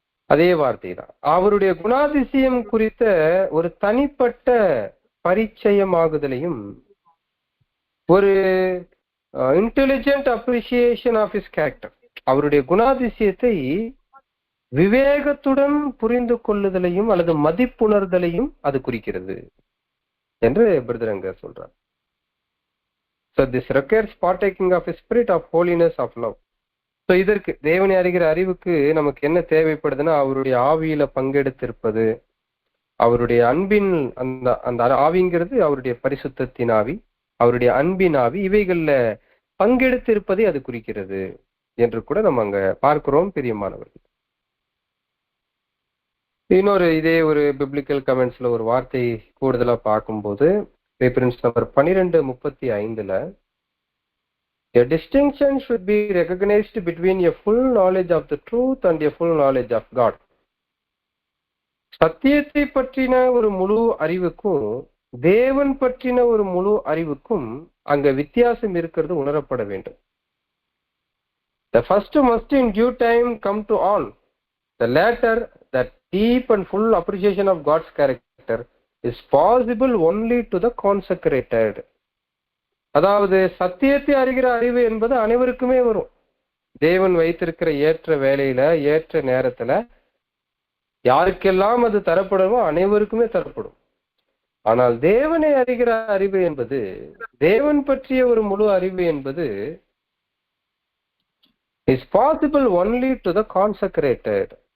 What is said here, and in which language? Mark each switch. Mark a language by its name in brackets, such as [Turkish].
[Tamil] அதே வார்த்தை தான் அவருடைய குணாதிசயம் குறித்த ஒரு தனிப்பட்ட பரிச்சயமாகுதலையும் ஒரு [English] intelligent appreciation of his character, [Tamil] அவருடைய குணாதிசயத்தை விவேகத்துடன் புரிந்து கொள்ளுதலையும் அல்லது மதிப்புணர்தலையும் அது குறிக்கிறது என்று பிரதரங்க சொல்றார். [English] So this requires partaking of a spirit of holiness of love. [Tamil] So இதற்கு தேவனை அறிகிற அறிவுக்கு நமக்கு என்ன தேவைப்படுதுன்னா, அவருடைய ஆவியில பங்கெடுத்திருப்பது, அவருடைய அன்பின் அந்த ஆவிங்கிறது அவருடைய பரிசுத்தத்தின் ஆவி, அவருடைய அன்பின் ஆவி, இவைகள்ல பங்கெடுத்திருப்பதை அது குறிக்கிறது என்று கூட நம்ம அங்க பார்க்கிறோம் பிரியமானவர்கள். இன்னொரு இதே ஒரு பிப்ளிக்கல் கமெண்ட்ஸ்ல ஒரு வார்த்தை கூடுதலா பார்க்கும்போது reference number 12:35 [English] a distinction should be recognized between a full knowledge of the truth and a full knowledge of God. [Tamil] சத்தியத்தை பற்றின ஒரு முழு அறிவுக்கும் தேவன் பற்றின ஒரு முழு அறிவுக்கும் அங்க வித்தியாசம் இருக்கிறது உணரப்பட வேண்டும். [English] The first must in due time come to all. The latter, that deep and full appreciation of God's character, is possible only to the consecrated. [Tamil] அதாவது சத்தியத்தை அறிகிற அறிவு என்பது அனைவருக்குமே வரும். தேவன் வைத்திருக்கிற ஏற்ற வேலையில ஏற்ற நேரத்துல யாருக்கெல்லாம் அது தரப்படுமோ அனைவருக்குமே தரப்படும். ஆனால் தேவனை அறிகிற அறிவு என்பது, தேவன் பற்றிய ஒரு முழு அறிவு என்பது [English] is possible only to the consecrated.